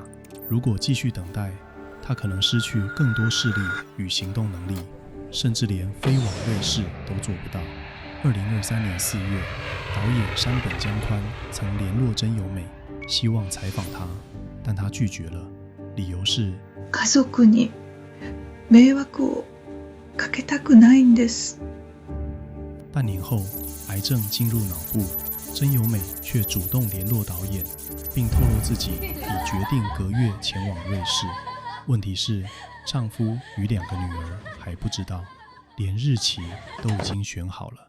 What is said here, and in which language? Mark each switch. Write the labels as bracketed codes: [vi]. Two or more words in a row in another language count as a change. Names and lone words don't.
[zh] 如果继续等待，她可能失去更多视力与行动能力，甚至连飞往瑞士都做不到。2023年4月，导演山本将宽曾联络真由美，希望采访她，但她拒绝了，理由是 [ja] 家族に迷惑をかけたくないんです。 [zh] 半年后，癌症进入脑部，真由美却主动联络导演，并透露自己已决定隔月前往瑞士。问题是，丈夫与2个女儿还不知道，连日期都已经选好了。